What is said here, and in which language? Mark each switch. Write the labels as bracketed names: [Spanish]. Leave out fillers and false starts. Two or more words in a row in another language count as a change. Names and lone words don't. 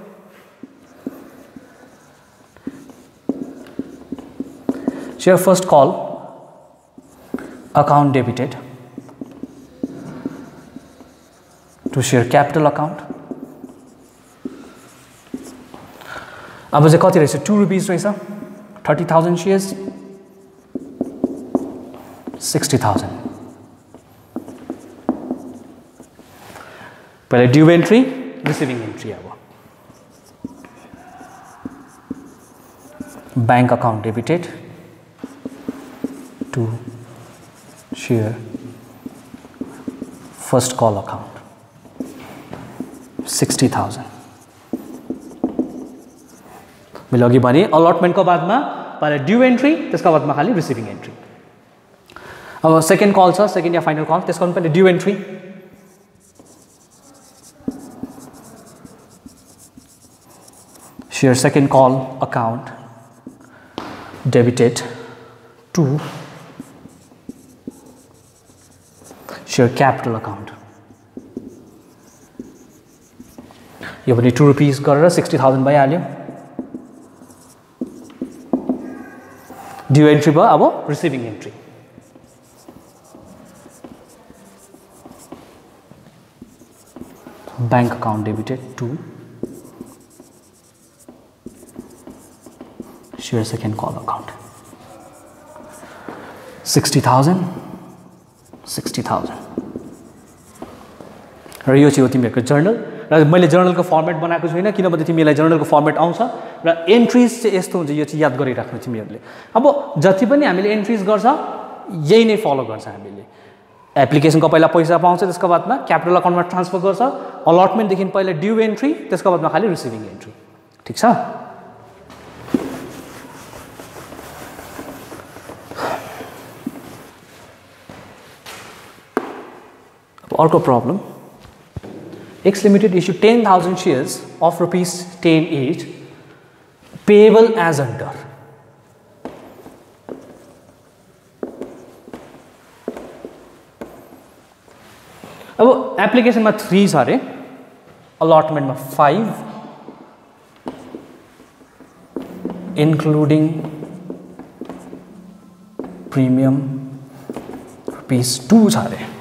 [English] share first call account debited to share capital account [Nepali] अब चाहिँ कति रहेछ 2 रुपीस रहेछ 30,000 शेयर्स [English] 60,000 पहले due entry receiving entry अब bank account debited to share first call account 60,000 [Nepali] मैले अघि भने अलटमेन्ट को बादमा पहले [English] due entry [Nepali] त्यसको बादमा खाली [English] receiving entry [Nepali] अब [English] second call [Nepali] छ सेकेन्ड या [English] final call [Nepali] त्यसको पनि पहिले [English] due entry share second call account debited to share capital account [Nepali] यो पनि 2 रुपीस गरेर 60,000 भइहाल्यो [English] due entry [Nepali] भयो अब [English] receiving entry bank account debited to share second call account 60,000 [Nepali] र यो चाहिँ हो तिमीहरूको जर्नल र मैले [English] journalको format [Nepali] बनाएको छुइनँ किनभने तिमीलाई [English] journalको format [Nepali] आउँछ र एन्ट्रिज चाहिँ यस्तो हुन्छ यो चाहिँ याद गरिराख्नु तिमीहरूले अब जति पनि हामीले एन्ट्रिज गर्छ यही नै फलो गर्छ हामीले एप्लिकेसनको पहिला पैसा पाउँछ, त्यसको बादमा क्यापिटल अकाउन्टमा ट्रान्सफर गर्छ, अलटमेन्टदेखि पहिला [English] due entry, [Nepali] त्यसको बादमा खालि [English] receiving entry. [Nepali] ठिक छ। अर्को प्रब्लम, [English] X Limited issued 10,000 shares of ₹10 each payable as under. [Nepali] अब एप्लिकेसनमा 3 छ अरे, अलटमेन्टमा 5 [English] including premium [Nepali] ₹2 छ अरे।